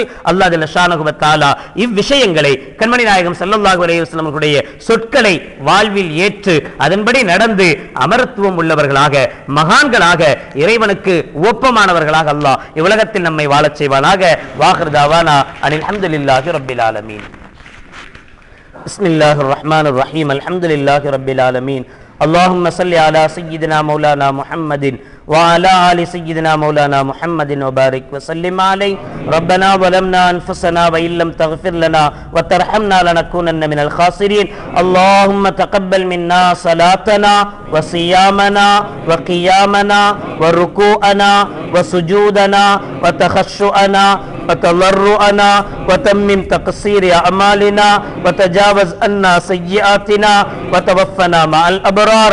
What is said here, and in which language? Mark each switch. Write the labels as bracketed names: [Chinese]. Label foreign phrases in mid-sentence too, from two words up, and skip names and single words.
[Arabic] الله جل شأنه وتعالى [Tamil] இவ்விஷயங்களை கண்மணி நாயகம் [Arabic] صلى الله عليه وسلم [Tamil] அவர்களுடைய சொற்களை வாழ்வில் ஏற்று அதன்படி நடந்து அமரத்துவம் உள்ளவர்களாக, மகான்களாக, இறைவனுக்கு ஒப்பமான அல்லாஹ் இவ்வுலகத்தில் நம்மை வாழச் செய்வானாக. [Arabic] وآخر دعوانا أن الحمد لله رب العالمين. بسم الله الرحمن الرحيم. الحمد لله رب العالمين. اللهم صل على سيدنا مولانا محمد وعلى آل سيدنا مولانا محمد وبارك وسلم عليه. ربنا ظلمنا أنفسنا وإن لم تغفر لنا وترحمنا لنكونن من الخاسرين. اللهم تقبل منا صلاتنا وصيامنا وقيامنا وركوعنا وسجودنا وتخشعنا وتضرعنا وتمم تقصير أعمالنا وتجاوز عنا سيئاتنا وتوفنا مع الأبرار.